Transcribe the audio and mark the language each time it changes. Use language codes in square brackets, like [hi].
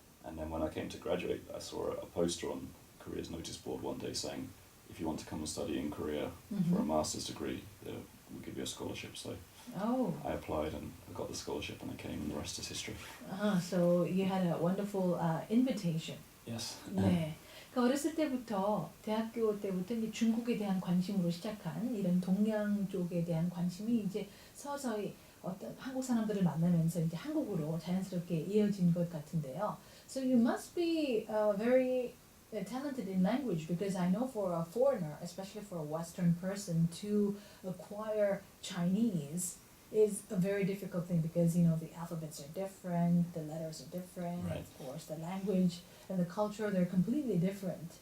[en] And then when I came to graduate, I saw a poster on Korea's notice board one day saying, if you want to come and study in Korea for a master's degree, we'll give you a scholarship. So I applied and I got the scholarship and I came, and the rest is history. So you had a wonderful invitation. Yes. [ko] 네. 그러니까 어렸을 때부터 대학교 때부터 이제 중국에 대한 관심으로 시작한 이런 동양 쪽에 대한 관심이 이제 서서히 어떤 한국 사람들을 만나면서 이제 한국으로 자연스럽게 이어진 것 같은데요. [en] So you must be very talented in language because I know for a foreigner, especially for a Western person, to acquire Chinese is a very difficult thing because you know the alphabets are different, the letters are different, Right. of course the language and the culture, they're completely different.